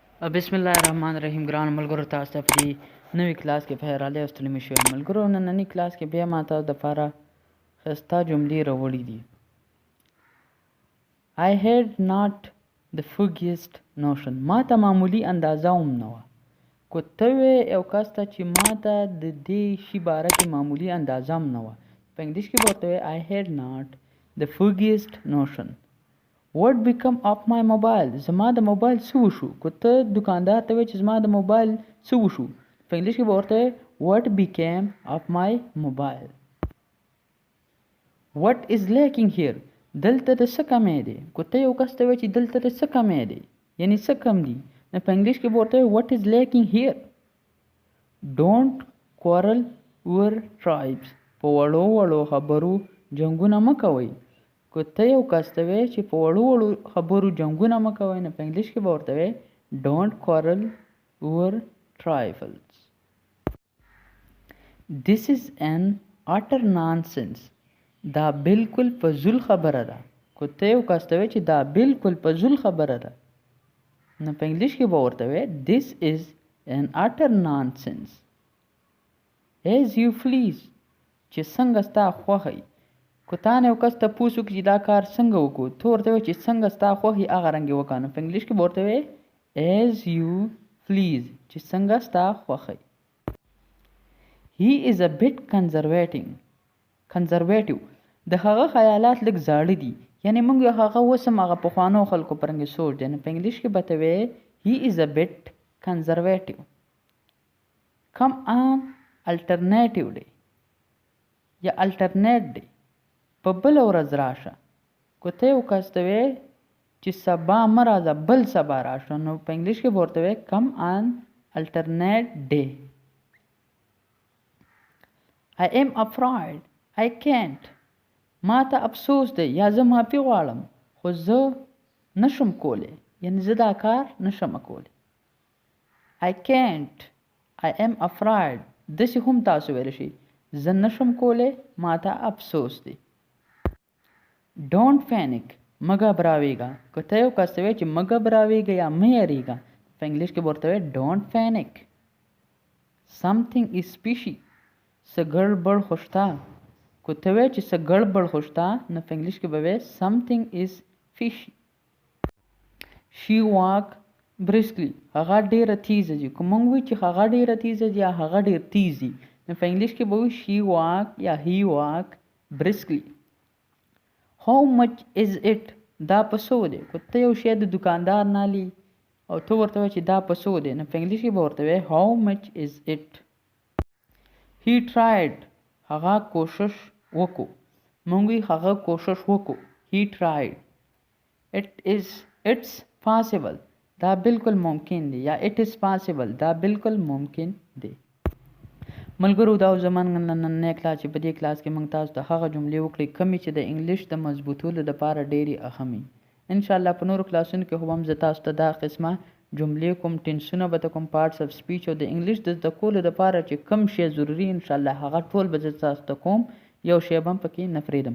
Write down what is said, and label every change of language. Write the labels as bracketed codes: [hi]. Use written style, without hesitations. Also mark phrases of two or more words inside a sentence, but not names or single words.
[ar] بسم الله الرحمن الرحیم. [ps] ګران ملګرو، تاسو ته په دې نوې کلاس کې په رالی او ستړي مې شوي ملګرو. نننۍ کلاس کې بیا ما تاسو دپاره ښایسته جملې راوړي دي. [en] I had not the foggiest notion. [ps] ما ته معمولي اندازه هم نه وه. که ته وې یو کس ته چې ما ته د دې شي باره کې معمولي اندازه هم نه وه، په انګلیش کې به ورته وایې [en] I had not the foggiest notion. What become of my mobile? [ps] زما د موبایل څه وشو؟ که ته دکاندار ته وایې چې زما د موبایل څه وشو، په انګلیش کې به ورته وایې [en] What became of my mobile? What is lacking here? [ps] دلته د څه کمی دی؟ که ته یو کس ته وایې چې دلته د څه کمی دی، یعنی څه کم دي، نو په انګلیش کې به ورته وایې [en] What is lacking here? Don't quarrel over tribes. [ps] په وړو وړو خبرو جنګونه مه کوئ. که ته یو کس ته وایې چې په وړو وړو خبرو جنګونه مه کوئ، نو په انګلیش کې به ورته وایې [en] Don't quarrel over trifles. This is an utter nonsense. [ps] دا بالکل فضول خبره ده. که ته یو کس ته وایې چې دا بالکل فضول خبره ده، نو په انګلیش کې به ورته وایې [en] This is an utter nonsense. As you please. [ps] چې څنګه ستا خوښه وي. که تا نه یو کس تپوس وکړي چې دا کار څنګه وکړو، ته ورته وایې چې څنګه ستا خوښ وي هغه رنګ یې وکړه، نو په انګلیش کې به ورته وایې [en] As you please. [ps] چې څنګه ستا خوښه وي. [en] He is a bit conservative. [ps] د هغه خیالات لږ زاړه دي، یعنی موږ یو هغه اوس هم هغه پخوانو خلکو په رنګې سوچ دی، نو په انګلیش کې به ته وایې [en] He is a bit conservative. Come on alternative day یا alternate day. [ps] په بله ورځ راشه. که ته یو کس ته وایې چې سبا مه راځه بل سبا راشه، نو په انګلیش کې به ورته وایې [en] Come on alternate day. I am afraid I can't. [ps] ما ته افسوس دی یا زه معافي غواړم خو زه نشم کولی، یعنی زه دا کار نشم کولی. [en] I can't. I am afraid. [ps] داسې هم تاسو ویلی شئ زه نشم کولی، ما ته افسوس دی. [en] Don't panic. [ps] مه ګبراویږه. که ته یو کس ته وایې چې مه ګبراویږه یا مه یریږه، په انګلیش کې به ورته وایې [en] Don't panic. Something is fishy. [ps] څه ګړبړ خو شته. که ته وایې چې څه ګړبړ خو شته، نو په انګلیش کې به وایې [en] Something is fishy. She walked briskly. [ps] هغه ډېره تیزه ځي. که موږ وایو چې هغه ډېره تیزه ځي یا هغه ډېر تیز ځي، نو په انګلیش کې به وایو [en] She walked [ps] یا [en] He walked briskly. How much is it? [ps] دا په څو دی. که ته یو شی د دکاندار نه لی او ته ورته وایې چې دا په څو دی، نو په انګلیش کې به ورته وایې [en] How much is it? He tried. [ps] هغه کوشش وکړو. موږ وایو هغه کوشش وکړو. [en] He tried. It's possible. [ps] دا بالکل ممکن دی یا [en] It is possible. [ps] دا بالکل ممکن دی. ملګرو، دا زموږ نننی کلاس چې په دې کلاس کې موږ تاسو ته هغه جملې وکړې کومې چې د انګلیش د مضبوطولو دپاره ډېرې اهمې. انشاءالله په نورو کلاسونو کې خو هم زه تاسو ته دا قسمه جملې کوم، ټینسونه به ته کوم، [en] parts of speech [ps] او د انګلیش د زده کولو دپاره چې کوم شی ضروري انشاءالله هغه ټول به زه تاسو ته کوم، یو شی به هم پکې نه پرېږدم.